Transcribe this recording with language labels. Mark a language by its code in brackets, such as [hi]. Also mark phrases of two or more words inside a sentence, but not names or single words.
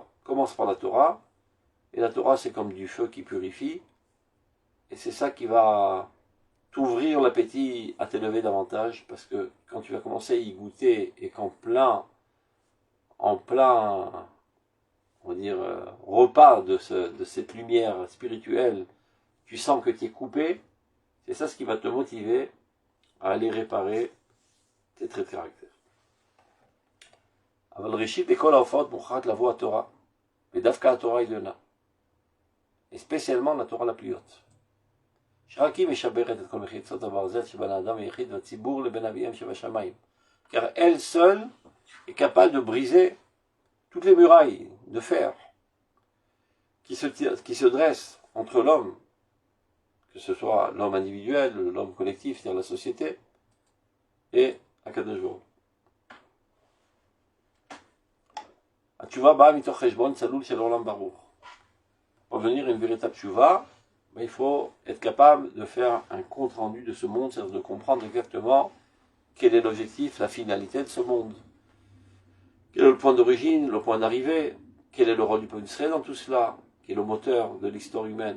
[fr] Commence par la Torah, et la Torah c'est comme du feu qui purifie, et c'est ça qui va t'ouvrir l'appétit à t'élever davantage, parce que quand tu vas commencer à y goûter, et qu'en plein, on va dire, repas de cette lumière spirituelle, tu sens que tu es coupé, c'est ça ce qui va te motiver à aller réparer tes traits de caractère. [he] אבל ראשית לכל ההופעות מוכרחת לבוא התורה, ודווקא התורה העליונה, [fr] et spécialement la Torah la plus haute. [he] שרק היא משברת את כל מחיצות הברזל שבין האדם היחיד והציבור לבין אביהם שבשמיים, [fr] car elle seule est capable de briser toutes les murailles de fer qui se dressent entre l'homme, que ce soit l'homme individuel, l'homme collectif, c'est-à-dire la société, et Akadosh Baruch Hu. [he] התשובה באה מתוך חשבון צלול של עולם ברוך. [fr] Pour venir une véritable tchouva, il faut être capable de faire un compte rendu de ce monde, c'est-à-dire de comprendre exactement quel est l'objectif, la finalité de ce monde. Quel est le point d'origine, le point d'arrivée, quel est le rôle du peuple d'Israël dans tout cela, quel est le moteur de l'histoire humaine.